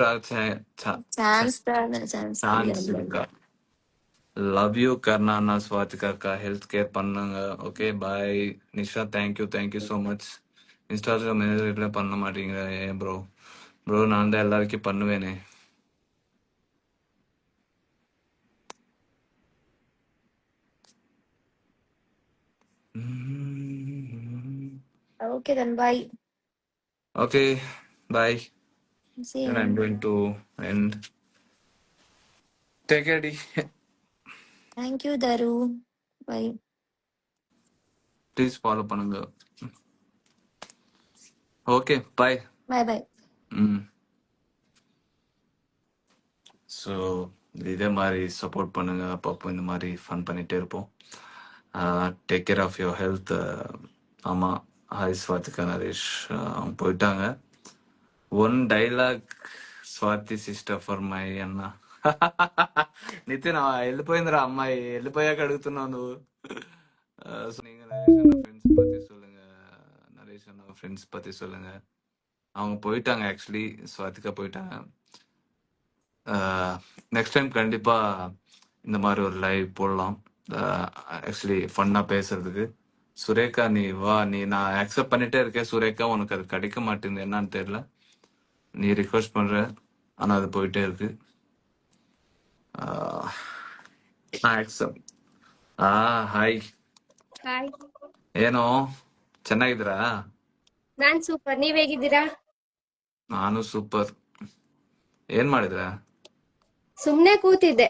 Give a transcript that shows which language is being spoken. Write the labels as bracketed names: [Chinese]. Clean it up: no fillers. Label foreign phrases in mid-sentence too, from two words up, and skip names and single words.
[Tamil] சான்ஸ் இருக்கா? [English] love you [Tamil] கர்ணா அண்ணா, ஸ்வாதிகா அக்கா. [English] health care பண்ணுங்க. okay bye. நிஷா thank you thank you so much. [Tamil] இன்ஸ்டாகிராம் ரிப்ளை பண்ண மாட்டீங்க ஏன் ப்ரோ? ப்ரோ நான் தான் எல்லாருக்கும் பண்ணுவேனே. [English] Okay then bye. Okay, bye. See you. And I'm going to end. Take care. Thank you Daru. Bye. Please follow பண்ணுங்க. Okay, bye. Bye bye. [Tamil] ஸோ இதே மாதிரி சப்போர்ட் பண்ணுங்க. அப்பப்போ இந்த மாதிரி ஃபன் பண்ணிட்டே இருப்போம். [English] take care of your health. ஆமாம், ஹாய் ஸ்வாதிகா நரேஷ். [Tamil] அவங்க போயிட்டாங்க. [English] one dialogue Swathi sister for my అన్న. [Telugu] నితిన్ వెళ్ళిపోయిందిరా అమ్మాయి, వెళ్ళిపోయాక అడుగుతున్నావు నువ్వు. [Tamil] நீங்க நரேஷ் அண்ணா ஃப்ரெண்ட்ஸ் பத்தி சொல்லுங்க. நரேஷ் அண்ணா ஃப்ரெண்ட்ஸ் பத்தி சொல்லுங்க. அவங்க போயிட்டாங்க, ஆக்சுவலி ஸ்வாதிகா போயிட்டாங்க. [English] next time [Tamil] கண்டிப்பா இந்த மாதிரி ஒரு லைவ் போடலாம். ஆக்சுவலி ஃபன்னா பேசுறதுக்கு. சுரேகா நீ வா, நீ நான் அக்செப்ட் பண்ணிட்டே இருக்கேன் சுரேகா, உனக்கு அது கிடைக்க மாட்டேங்குது என்னன்னு தெரியல. நீ ரிக்வெஸ்ட் பண்ற, ஆனா அது போயிட்டே இருக்கு. [Kannada] ಅಕ್ಸೆಪ್ಟ್. ಹಾಯ್. ಹಾಯ್, ಏನೋ ಚೆನ್ನಾಗಿದ್ದೀರಾ? ನಾನ್ ಸೂಪರ್. ನೀವ್ ಹೇಗಿದ್ದೀರಾ? ನಾನು ಸೂಪರ್. ಏನ್ ಮಾಡಿದ್ರ? ಸುಮ್ನೆ ಕೂತಿದ್ದೆ.